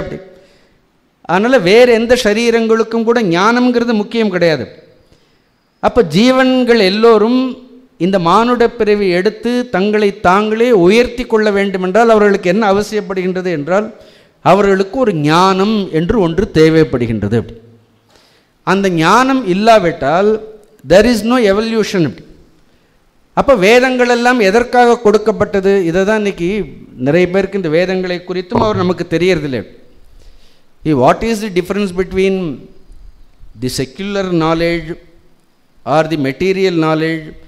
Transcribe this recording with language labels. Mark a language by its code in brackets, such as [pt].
[ta] அப்படி அதனால் வேறு எந்த சரீரங்களுக்கும் கூட ஞானம்ங்கிறது முக்கியம் கிடையாது. அப்போ ஜீவன்கள் எல்லோரும் இந்த மானுட பிறவி எடுத்து தங்களை தாங்களே உயர்த்தி கொள்ள வேண்டுமென்றால் அவர்களுக்கு என்ன அவசியப்படுகின்றது என்றால் அவர்களுக்கு ஒரு ஞானம் என்று ஒன்று தேவைப்படுகின்றது. அந்த ஞானம் இல்லாவிட்டால் [en] there is no evolution. [ta] அப்போ வேதங்கள் எல்லாம் எதற்காக கொடுக்கப்பட்டது? இதை தான் இன்றைக்கி நிறைய பேருக்கு இந்த வேதங்களை குறித்தும் அவர் நமக்கு தெரியறதில்லை. [en] what is the difference between the secular knowledge or the material knowledge